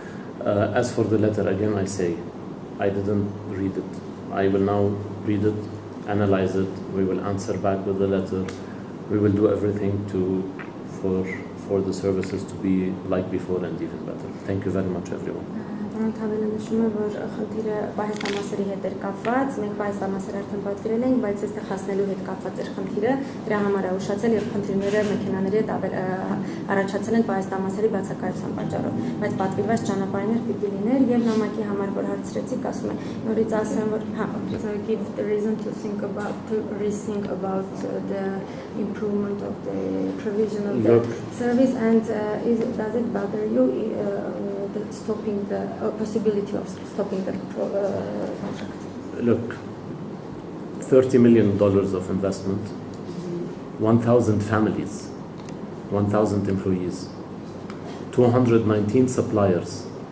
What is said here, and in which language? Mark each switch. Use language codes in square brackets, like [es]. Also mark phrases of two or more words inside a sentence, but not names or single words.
[en] As for the letter, again I say, I didn't read it. I will now read it, analyze it. We will answer back with the letter. We will do everything for the services to be like before and even better. Thank you very much, everyone. [hy] Պարոն Թավելը նշում է, որ խնդիրը պահեստամասերի հետ էր կապված, մենք պահեստամասեր արդեն պատվիրել ենք, բայց այստեղ հասնելու հետ կապված էր խնդիրը, դրա համար է ուշացել եւ խնդիրները մեքենաների հետ առաջացել են պահեստամասերի բացակայության պատճառով, բայց պատվիրված ճանապարհներ պիտի լիներ եւ նամակի համար որ հարցրեցիք, ասում է նորից ասեմ, որ [en] give the reason to rethink about the improvement of the provision of the service and does it bother you stopping the possibility of stopping the contract? Look, $30 million of investment, 1,000 families, 1,000 employees, 219 suppliers.